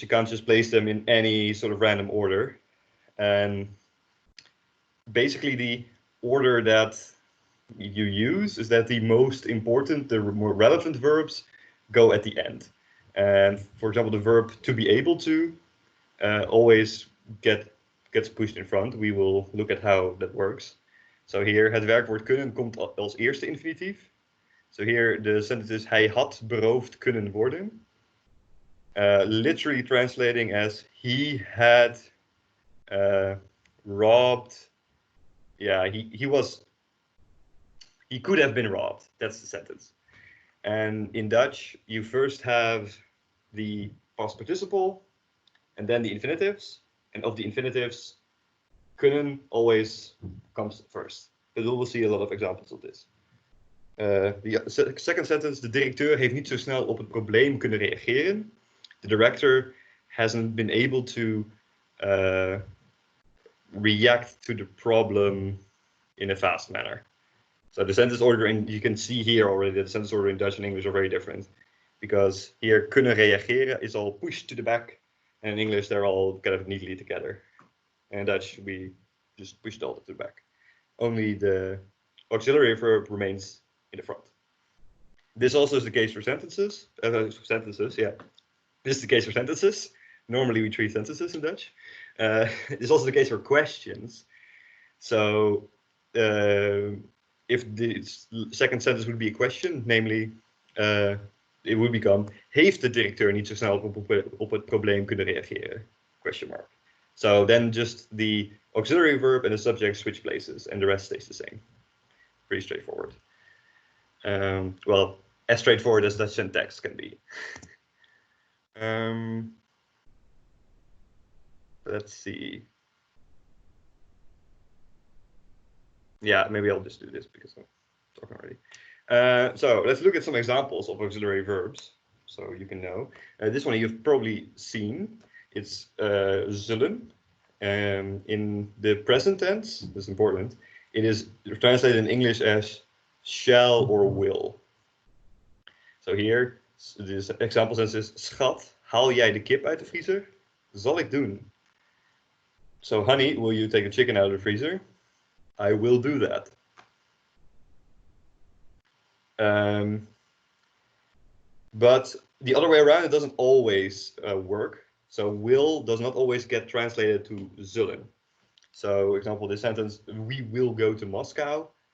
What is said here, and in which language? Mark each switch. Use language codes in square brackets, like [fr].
[en] You can't just place them in any sort of random order. And basically the order that you use is that the most important, the more relevant verbs go at the end. And for example, the verb to be able to always gets pushed in front. We will look at how that works. So here [nl] het werkwoord kunnen komt als eerste infinitief. [en] So here the sentence is [nl] hij had beroofd kunnen worden. [en] Literally translating as he had robbed. Yeah, he could have been robbed. That's the sentence. And in Dutch, you first have the past participle and then the infinitives. And of the infinitives, kunnen always comes first. But we will see a lot of examples of this. The second sentence, [nl] de directeur heeft niet zo snel op het probleem kunnen reageren. [en] The director hasn't been able to react to the problem in a fast manner. So the sentence order, and you can see here already that the sentence order in Dutch and English are very different. Because here, kunnen reageren is all pushed to the back, and in English they're all kind of neatly together. And in Dutch, we just pushed all to the back. Only the auxiliary verb remains in the front. This also is the case for sentences. Yeah. This is the case for sentences. Normally we treat sentences in Dutch. It's also the case for questions. So if the second sentence would be a question, namely, it would become, [nl] heeft de directeur niet zo snel op het probleem kunnen reageren? [en] Question mark. So then just the auxiliary verb and the subject switch places, and the rest stays the same. Pretty straightforward. Well, as straightforward as Dutch syntax can be. Let's see. Yeah, maybe I'll just do this because I'm talking already. So let's look at some examples of auxiliary verbs, so you can know. This one you've probably seen. It's zullen. In the present tense, that's important. It is translated in English as shall or will. So here, this example sentence is, [nl] schat, haal jij de kip uit de vriezer? Zal ik doen. [en] So, honey, will you take a chicken out of the freezer? I will do that. But the other way around, it doesn't always work. So will does not always get translated to zullen. So, for example, this sentence, we will go to Moscow.